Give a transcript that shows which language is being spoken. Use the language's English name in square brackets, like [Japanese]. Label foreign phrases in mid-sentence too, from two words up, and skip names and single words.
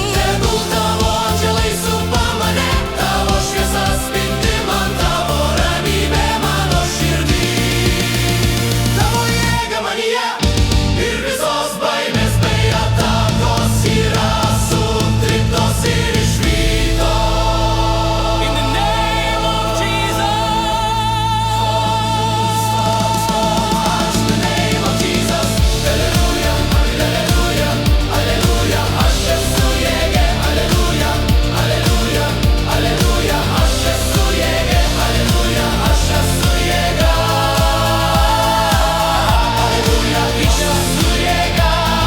[Lithuanian] Tegul tavo angelai supa mane, tavo šviesa spindi man, tavo ramybė mano širdį. Tavo jėga manyje ir visos baimės bei atakos yra sutryptos ir išvytos. [English] In the name of Jesus. In the name of Jesus. [Lithuanian] Alleluja, alleluja, alleluja. Aš esu jėga, alleluja, alleluja, alleluja. Aš esu jėga, alleluja, aš esu jėga. Alleluja, aš esu jėga.